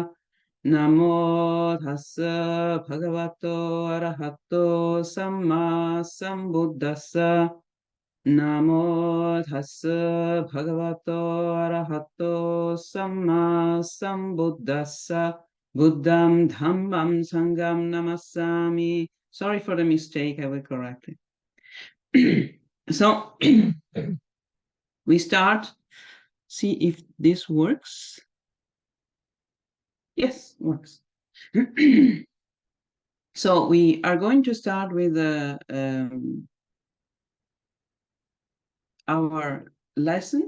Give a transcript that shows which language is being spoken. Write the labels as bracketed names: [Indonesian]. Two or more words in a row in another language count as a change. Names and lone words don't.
[Pali] Namo tassa bhagavato arahato samma sambuddhassa. Namo tassa bhagavato arahato samma sambuddhassa. Buddham dhammam sangham namassami. [English] Sorry for the mistake, I will correct it. So we start, see if this works. Yes, works. So we are going to start with our lesson.